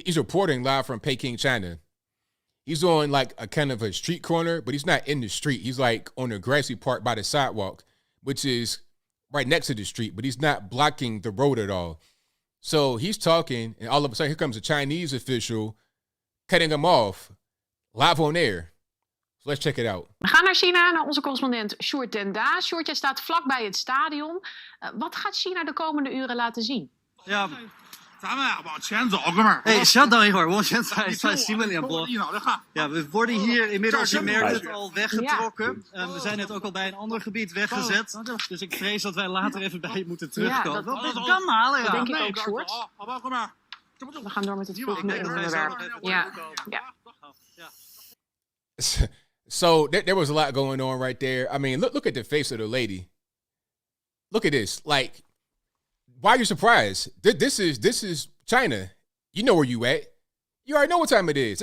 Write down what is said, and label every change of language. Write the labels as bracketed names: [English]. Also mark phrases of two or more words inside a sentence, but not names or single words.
[English] He's reporting live from Peking, China. He's on like a kind of a street corner, but he's not in the street. He's like on a grassy part by the sidewalk, which is right next to the street, but he's not blocking the road at all. So he's talking, and all of a sudden, here comes a Chinese official cutting him off live on air. So let's check it out. [Dutch] We gaan naar China, naar onze correspondent Sjoerd den Daas. Sjoerd, jij staat vlakbij het stadion. Wat gaat China de komende uren laten zien? Ja, hey, [Chinese] 稍等一会儿，我现在在新闻联播。 [Dutch] Ja, we worden hier inmiddels, je merkt het, al weggetrokken. We zijn net ook al bij een ander gebied weggezet. Dus ik vrees dat wij later even bij je moeten terugkomen. Dat kan halen, ja. denk ik ook, Sjoerd. We gaan door met het volgende onderwerp. Ja. [English] So there was a lot going on right there. I mean, look at the face of the lady. Look at this. Like, why are you surprised? This is China. You know where you at. You already know what time it is.